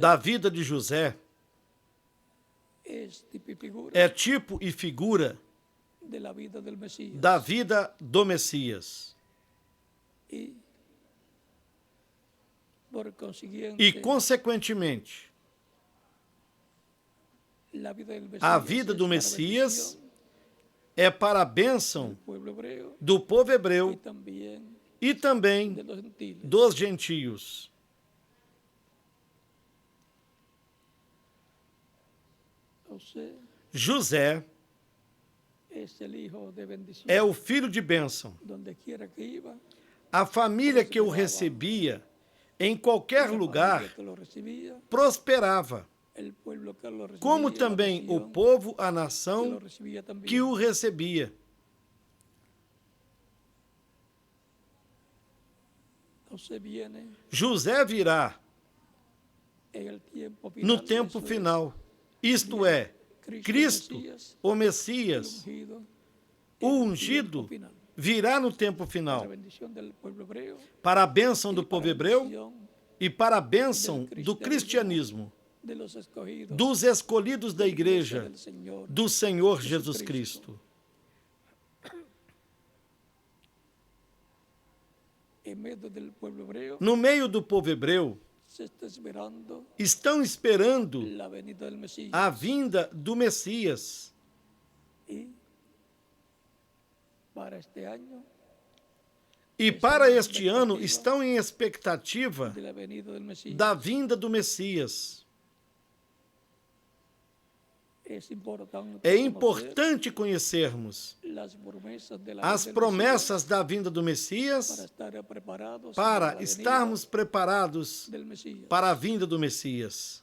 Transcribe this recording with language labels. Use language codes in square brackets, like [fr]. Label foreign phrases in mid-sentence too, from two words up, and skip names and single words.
[pt] da vida de José [es] es tipo y figura [pt] é tipo e figura [es] de la vida del Mesías. [pt] da vida do Messias. [es] Y por consiguiente, [pt] E, consequentemente, [es] la vida del Mesías [pt] a vida do [es] es para [pt] Messias [es] bendición [pt] é para a [es] del [pt] bênção [es] pueblo hebreo [pt] do povo [es] y [pt] hebreu [es] también [pt] e também [es] de los gentiles. [pt] dos gentios. José [es] es el hijo de bendición. [pt] é o filho de bênção. [es] Donde quiera que iba, [pt] A família que o recebia, em qualquer [es] la [pt] lugar, [es] familia que lo recibía, [pt] prosperava, [es] el pueblo que lo recibía, como la [pt] também o [es] nación [pt] povo, a [es] que lo [pt] nação [es] recibía también. [pt] que o recebia. [es] José viene [pt] José virá [es] en el tiempo final, [pt] no tempo [es] eso es, [pt] final, isto é, Cristo, o Messias, [es] ungido, [pt] o [es] en el [pt] ungido, [es] tiempo final, [pt] virá no tempo [es] para [pt] final, [es] la bendición del pueblo hebreo [pt] para a bênção [es] y [pt] do [es] para [pt] povo [es] la [pt] hebreu [es] bendición [pt] e para a bênção do cristianismo, [es] de los escogidos [pt] dos escolhidos da igreja [es] del Señor. [pt] do Senhor Jesus Cristo. [es] En medio del pueblo hebreo [pt] No meio do povo hebreu, [es] se está esperando [pt] estão esperando [es] la venida del Mesías. [pt] a vinda do Messias. [es] Y para este año [pt] E para este ano estão em expectativa [es] de la venida del Mesías. [pt] da vinda do Messias. É importante conhecermos as promessas da vinda do Messias para estarmos preparados para a vinda do Messias.